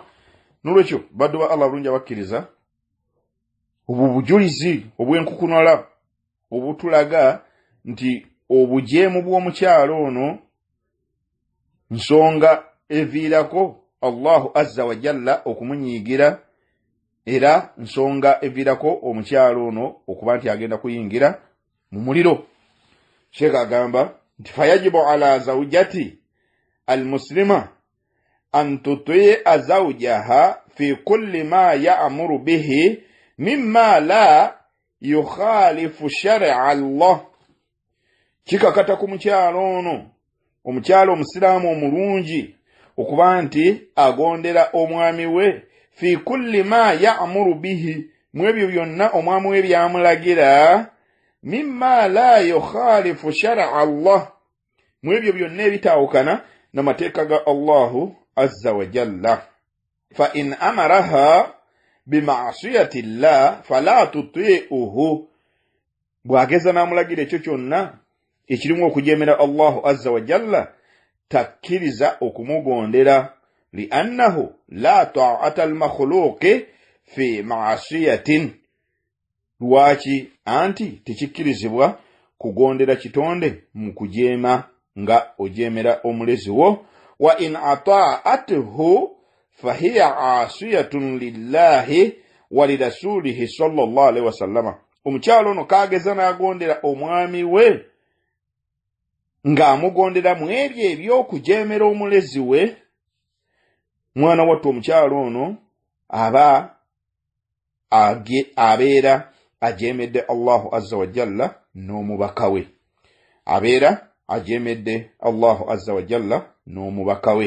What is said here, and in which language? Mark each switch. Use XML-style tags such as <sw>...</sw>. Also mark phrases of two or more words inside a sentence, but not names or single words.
<lg>N'olwekyo baddu ba Allah bulungi abakkiriza, obwo bujulizi obw'enkukunala obutulaga nti obujeemu bw'omukyalo ono nsonga eviirako</lg> <ar>الله عز وجل</ar> <lg>okumunyiigira, era nsonga eviirako omukyalo ono okuba nti agenda kuyingira mu muliro. Sheikh agamba nti</lg> <ar>فيجب على الزوجة المسلمة أن تطيع زوجها في كل ما يأمر به مما لا يخالف شرع الله.</ar> <lg>Kikakata ku mukyalo ono, omukyalo omusiraamu omulungi, okuba nti agondera omwami we</lg> <ar>في كل ما يأمر به,</ar> <lg>mu ebyo byonna omwami we byamulagira,</lg> <ar>مما لا يخالف شرع الله,</ar> <lg>mu ebyo byonna ebitaawukana n'amateeka ga</lg> <ar>الله عز وجل. فإن أمرها بمعصية الله فلا تطعه,</ar> <lg>bwageza n'amulagira ekyo kyonna ekirimu okujeemera</lg> <ar>الله عز وجل,</ar> <lg>takkiriza okumugondera.</lg> <ar>لأنه لا طاعة للمخلوق في معصية,</ar> <lg>lwaki anti tekikkirizibwa kugondera kitonde mu kujeema nga ojeemera omulezi wo.</lg> <ar>وإن أطاعته فهي عاصية لله ولرسوله صلى الله عليه وسلم.</ar> <lg>Omukyalo ono kaageza n'agondera omwami we ng'amugondera mu ebyo eby'okujeemera omulezi we, mwana wattu omukyalo ono abeera ajeemedde</lg> <ar>الله عز وجل</ar> <lg>n'omubaka we, abeera ajeemedde</lg> <ar>الله عز وجل</ar> <lg>n'omubaka we.</lg>